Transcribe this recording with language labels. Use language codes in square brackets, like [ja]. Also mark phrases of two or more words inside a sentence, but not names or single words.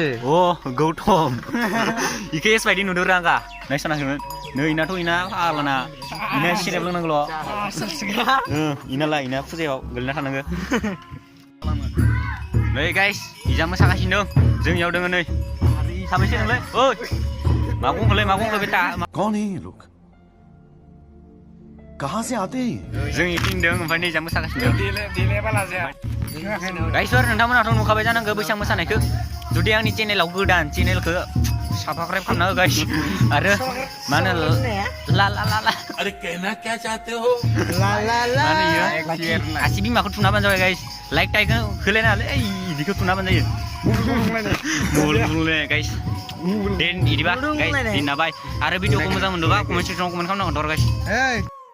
[brx] अ गौतम इखो एस बायदि नुदों आंगा नायसनाखैमोन नै इनाथ' इना फाग्लाना इना सिरेप लोंनांगौल' इना फुजायाव गोलैना थानांगो नै गाइस इजा मोसागासिनो दं जोंनियाव दोङो नै साबैसे नोंलाय ओइ मा बुंखोलै बेटा [hi] कौन है ये लोग कहाँ से आते हैं [brx] जों इथिंदों ओमफ्राय नै इजा मोसागासिनो गाइसफोर नोंथांमोनाथ' नुखाबाय जानांगौ बैसाग मोसानायखौ जुदि आंनि चेनेलाव गोदान चेनेलखौ साबस्क्राइब खालामना हो गाइस आरो मा होनो ला [hi] अरे कहना क्या चाहते हो [brx] आसि बिमाखौ थुना होबानो जाबाय गाइस लाइक टाइकखौ होलायना होलै इदिखौ थुना होबानो जायो मुलुगले गाइस दे इदिबा गाइस दिनाबाय आरो भिडिअखौ मोजां मोनदोंबा कमेन्ट सेक्सनाव कमेन्ट खालामनांगौ गाइस